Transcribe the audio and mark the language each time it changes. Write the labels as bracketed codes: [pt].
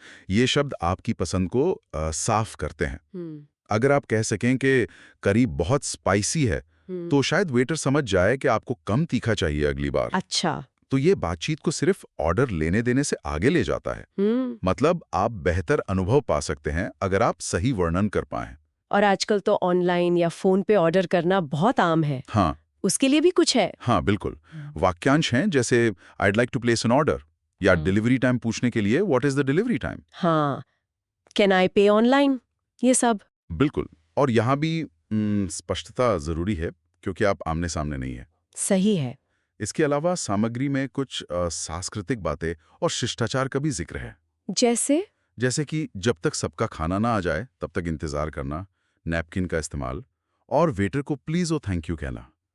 [hi] ये शब्द आपकी पसंद को साफ करते हैं। अगर आप कह सकें कि करी बहुत स्पाइसी है, तो शायद वेटर समझ जाए कि आपको कम तीखा चाहिए अगली बार। अच्छा। तो ये बातचीत को सिर्फ ऑर्डर लेने देने से आगे ले जाता है। मतलब आप बेहतर अनुभव पा सकते हैं अगर आप सही वर्णन कर पाएं। और आजकल तो ऑनलाइन या फोन पे ऑर्डर करना बहुत आम है। हाँ, उसके लिए भी कुछ है? हाँ बिल्कुल। वाक्यांश हैं जैसे [en] I'd like to place an order, [hi] या डिलीवरी टाइम पूछने के लिए [en] What is the delivery time? हाँ, Can I pay online? [hi] ये सब। बिल्कुल। और यहाँ भी स्पष्टता जरूरी है, क्योंकि आप आमने सामने नहीं है। सही है। इसके अलावा सामग्री में कुछ सांस्कृतिक बातें और शिष्टाचार का भी जिक्र है। जैसे कि जब तक सबका खाना ना आ जाए तब तक इंतजार करना, नैपकिन का इस्तेमाल और वेटर को प्लीज और थैंक यू कहना।